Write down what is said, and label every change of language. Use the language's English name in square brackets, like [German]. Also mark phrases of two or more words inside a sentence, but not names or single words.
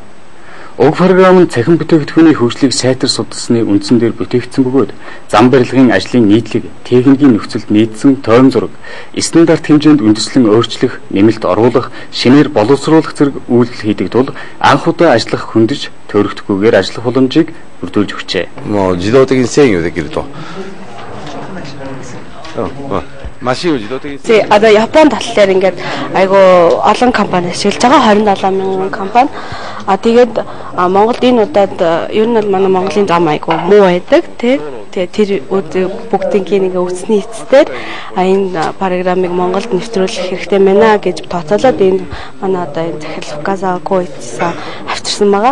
[Mongolian] Уг програм нь цахим бүтээгдэхүүний хөгжлийг сайтар судалсны үндсэн дээр бүтээгдсэн бөгөөд зам барилгын ажлын нийтлэг, техникийн нөхцөлд нийцсэн тойрон зураг, стандарт хэмжээнд үндэслэн өөрчлөх, нэмэлт оруулах, шинээр боловсруулах зэрэг үйлдэл хийдэг тул анх удаа ажиллах хөндөж төөрөгдөхгүйгээр ажиллах боломжийг бүрдүүлж өгчээ. [Japanese] もう自動的に制御できると。マシンを自動的に。 [Mongolian] Японд талаар ингээд айгу олон компани ашиглаж байгаа 27 мянган компани. Тэгээд Монголд энэ удаад ер нь манай Монголын зам айгу муу байдаг тий. Тэр бүгдийн нэг үсний эцээр энэ программыг Монголд нэвтрүүлэх хэрэгтэй байна гэж тооцоолоод энэ манай одоо энэ захирал Фукасава Коичсан авчирсан байгаа.